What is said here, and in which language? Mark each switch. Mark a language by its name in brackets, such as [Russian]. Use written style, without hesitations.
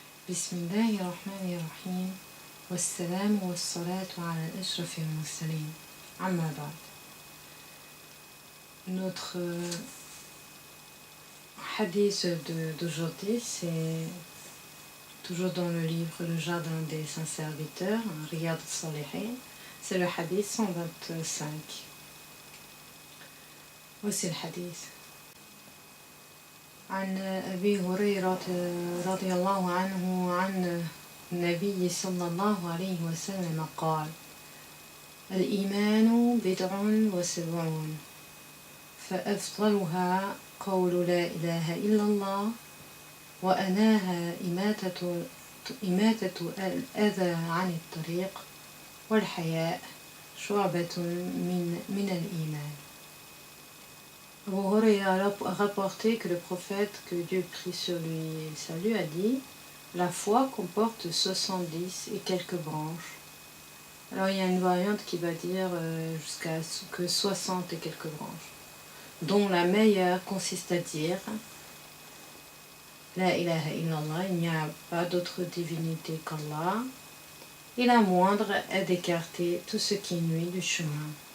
[Arabic] بسم الله الرحمن الرحيم والسلام والصلاة على أشرف المرسلين أما بعد. [French] Notre hadith d'aujourd'hui, c'est toujours dans le livre Le Jardin des Saints Serviteurs, Riyad al-Salihin, c'est le hadith 125. Voici le hadith. [Arabic] عن أبي هريرة رضي الله عنه عن النبي صلى الله عليه وسلم قال: الإيمان بضع وسبعون فأفضلها قول لا إله إلا الله وأناها إماتة الأذى عن الطريق والحياء شعبة من الإيمان. [French] Abu Huraira a rapporté que le prophète, que Dieu prie sur lui et salut, a dit: la foi comporte 70 et quelques branches. Alors il y a une variante qui va dire jusqu'à que 60 et quelques branches, dont la meilleure consiste à dire [Arabic] La ilaha illallah, [French] il n'y a pas d'autre divinité qu'Allah, et la moindre est d'écarter tout ce qui nuit du chemin.